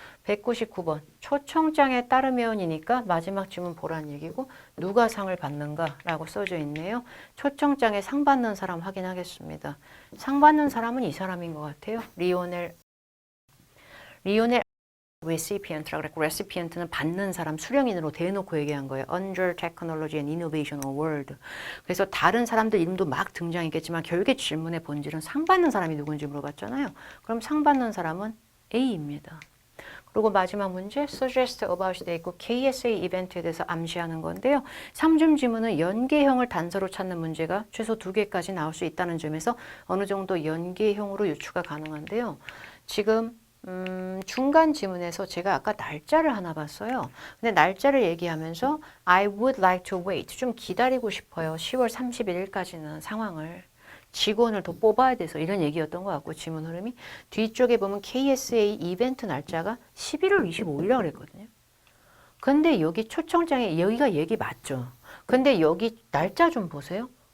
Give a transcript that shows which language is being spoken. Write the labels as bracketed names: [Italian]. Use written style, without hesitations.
[Korean] 199번 초청장에 따르면이니까 마지막 질문 보라는 얘기고 누가 상을 받는가 라고 써져 있네요. 초청장에 상 받는 사람 확인하겠습니다. 상 받는 사람은 이 사람인 것 같아요. 리오넬 recipient라고 그랬고 recipient는 받는 사람 수령인으로 대놓고 얘기한 거예요. [English] Under Technology and Innovation Award. [Korean] 그래서 다른 사람들 이름도 막 등장했겠지만 결국에 질문의 본질은 상 받는 사람이 누군지 물어봤잖아요. 그럼 상 받는 사람은 A입니다. 그리고 마지막 문제 suggest about이 돼 있고 KSA 이벤트에 대해서 암시하는 건데요. 3중 지문은 연계형을 단서로 찾는 문제가 최소 2개까지 나올 수 있다는 점에서 어느 정도 연계형으로 유추가 가능한데요. 지금 중간 지문에서 제가 아까 날짜를 하나 봤어요. 근데 날짜를 얘기하면서 [English] I would like to wait. [Korean] 좀 기다리고 싶어요. 10월 31일까지는 상황을. 직원을 더 뽑아야 돼서 이런 얘기였던 것 같고 지문 흐름이 뒤쪽에 보면 KSA 이벤트 날짜가 11월 25일이라고 그랬거든요. 근데 여기 초청장에 여기가 얘기 맞죠. 근데 여기 날짜 좀 보세요.